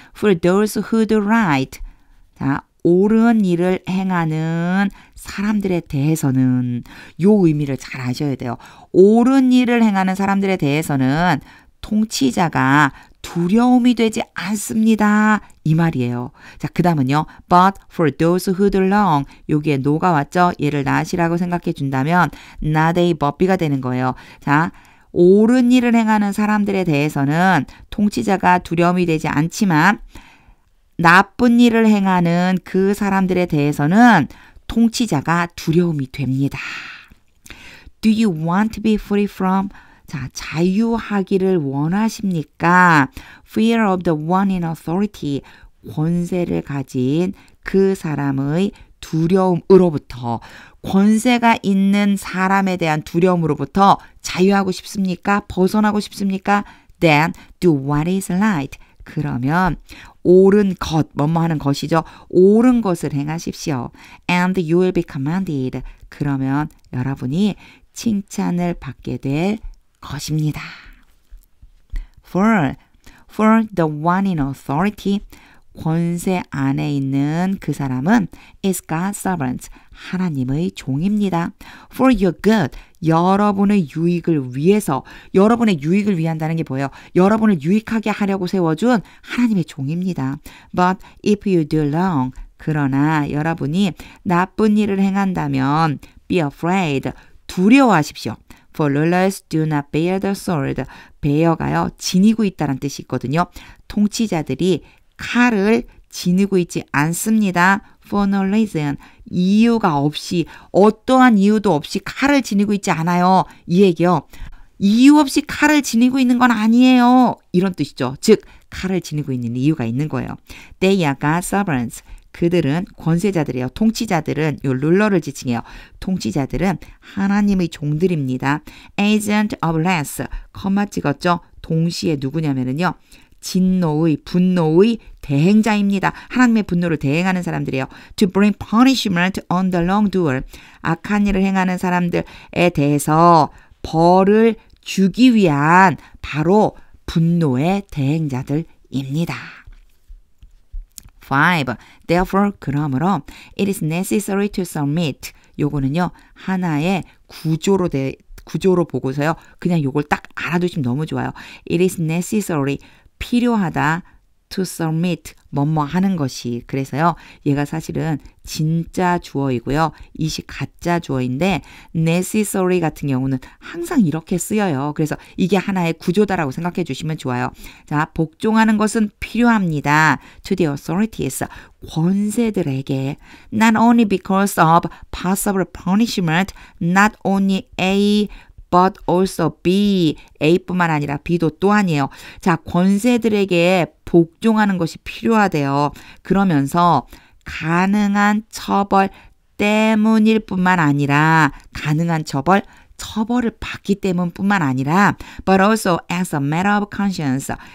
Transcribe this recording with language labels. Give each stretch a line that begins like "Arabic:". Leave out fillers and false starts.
English: For those who do right.
Korean: 자, 옳은 일을 행하는 사람들에 대해서는 요 의미를 잘 아셔야 돼요. 옳은 일을 행하는 사람들에 대해서는 통치자가 두려움이 되지 않습니다. 이 말이에요. 자, 그 다음은요.
English: But for those who do wrong.
Korean: 여기에 no가 왔죠. 얘를 not이라고 생각해 준다면 not a but b가 되는 거예요. 자, 옳은 일을 행하는 사람들에 대해서는 통치자가 두려움이 되지 않지만 나쁜 일을 행하는 그 사람들에 대해서는 통치자가 두려움이 됩니다.
English: Do you want to be free from?
Korean: 자, 자유하기를 원하십니까?
English: Fear of the one in authority.
Korean: 권세를 가진 그 사람의 두려움으로부터 권세가 있는 사람에 대한 두려움으로부터 자유하고 싶습니까? 벗어나고 싶습니까?
English: Then do what is right.
Korean: 그러면 옳은 것, 뭐뭐 하는 것이죠. 옳은 것을 행하십시오.
English: And you will be commanded.
Korean: 그러면 여러분이 칭찬을 받게 될 것입니다.
English: For the one in authority,
Korean: 권세 안에 있는 그 사람은
English: is God's servant,
Korean: 하나님의 종입니다.
English: For your good,
Korean: 여러분의 유익을 위해서, 여러분의 유익을 위한다는 게 뭐예요? 여러분을 유익하게 하려고 세워준 하나님의 종입니다.
English: But if you do wrong,
Korean: 그러나 여러분이 나쁜 일을 행한다면
English: be afraid,
Korean: 두려워하십시오.
English: For rulers do not bear the sword.
Korean: bear가요, 지니고 있다는 뜻이 있거든요. 통치자들이 칼을 지니고 있지 않습니다.
English: For no reason.
Korean: 이유가 없이, 어떠한 이유도 없이 칼을 지니고 있지 않아요. 이 얘기요. 이유 없이 칼을 지니고 있는 건 아니에요. 이런 뜻이죠. 즉, 칼을 지니고 있는 이유가 있는 거예요.
English: They are God's servants.
Korean: 그들은 권세자들이에요. 통치자들은 요 룰러를 지칭해요. 통치자들은 하나님의 종들입니다.
English: Agent of wrath.
Korean: 컴마 찍었죠. 동시에 누구냐면은요. 진노의, 분노의 대행자입니다. 하나님의 분노를 대행하는 사람들이에요.
English: To bring punishment on the wrongdoer.
Korean: 악한 일을 행하는 사람들에 대해서 벌을 주기 위한 바로 분노의 대행자들입니다. 5.
English: Therefore,
Korean: 그러므로
English: it is necessary to submit.
Korean: 요거는요. 하나의 구조로 보고서요. 그냥 요걸 딱 알아두시면 너무 좋아요.
English: It is necessary.
Korean: 필요하다.
English: to submit.
Korean: 뭐뭐 하는 것이. 그래서요. 얘가 사실은 진짜 주어이고요. 이시 가짜 주어인데 necessary 같은 경우는 항상 이렇게 쓰여요. 그래서 이게 하나의 구조다라고 생각해 주시면 좋아요. 자, 복종하는 것은 필요합니다.
English: to the authorities.
Korean: 권세들에게
English: not only because of possible punishment, not only A but also B.
Korean: A뿐만 아니라 B도 또한이에요. 자, 권세들에게 복종하는 것이 필요하대요. 그러면서 가능한 처벌 때문일 뿐만 아니라 가능한 처벌을 받기 때문뿐만 아니라
English: but also as a matter of conscience.